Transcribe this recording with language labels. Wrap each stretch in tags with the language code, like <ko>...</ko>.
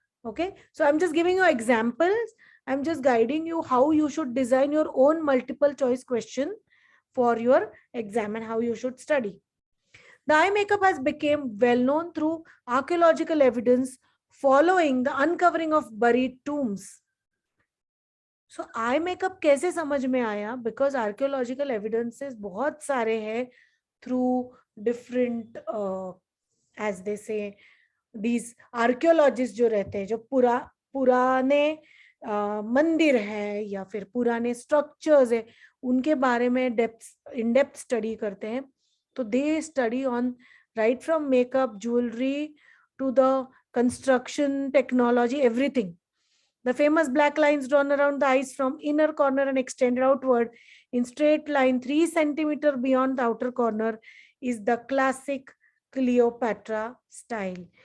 <en>Okay, so I'm just giving you examples. I'm just guiding you how you should design your own multiple choice question for your exam and how you should study. The eye makeup has become well known through archaeological evidence following the uncovering of buried tombs.</en> <hi>So eye makeup कैसे समझ में आया?</hi> <en>Because archaeological evidences</en> <hi>बहुत सारे हैं</hi> <en>through different as they say these archaeologists</en> <hi>जो रहते हैं, जो पुराने मंदिर है या फिर पुराने structures है, उनके बारे में</hi> <en>in depth study</en> <hi>करते हैं.</hi> <en>तो they study on right from makeup, jewelry to the construction technology, everything. The famous black lines drawn around the eyes from inner corner and extended outward in straight line 3 centimeters beyond the outer corner is the classic Cleopatra style.</en>